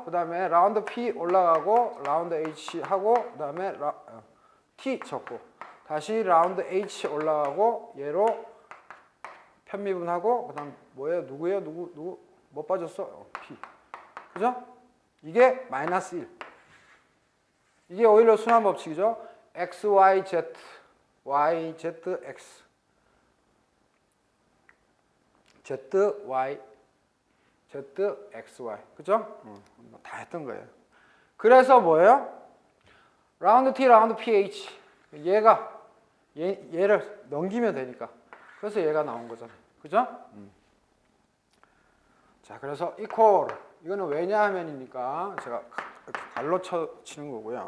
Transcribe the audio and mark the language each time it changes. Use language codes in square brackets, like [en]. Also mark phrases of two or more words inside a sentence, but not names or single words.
[ko] 그 다음에 라운드 P 올라가고 라운드 H 하고 그 다음에 T 적고 다시 라운드 H 올라가고 얘로 편미분하고 그 다음 뭐예요? 누구예요? 누구 뭐 빠졌어? P. 그죠? 이게 마이너스 1. 이게 오일러 순환 법칙이죠. X, Y, Z, Y, Z, X. Z, Y, Z, X, Y. 그죠? 다 했던 거예요. 그래서 뭐예요? 라운드 T, 라운드 PH. 얘를 넘기면 되니까. 그래서 얘가 나온 거잖아요. 그죠? 자, 그래서 이퀄. 이거는 왜냐하면이니까 제가 이렇게 갈로 치는 거고요.